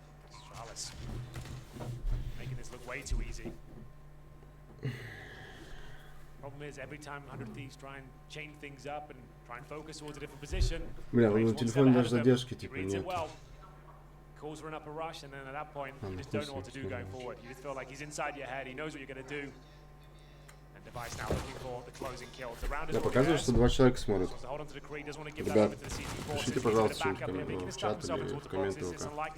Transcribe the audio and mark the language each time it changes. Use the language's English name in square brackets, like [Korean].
[English] Astralis making this look way too easy. Problem is, every time 100Thieves try and chain things up and try and focus towards a different position, [Russian] Бля, у телефона даже задержки типа нет. [English] Calls for an upper rush, and then at that point, you just don't know what to do going forward. You just feel like he's inside your head, he knows what you're going to do. And Device now looking for the closing kill. The round is [Russian] Я показываю, что 2 человека смотрят. Ребят, пишите, пожалуйста, в чат или в комменты ВК.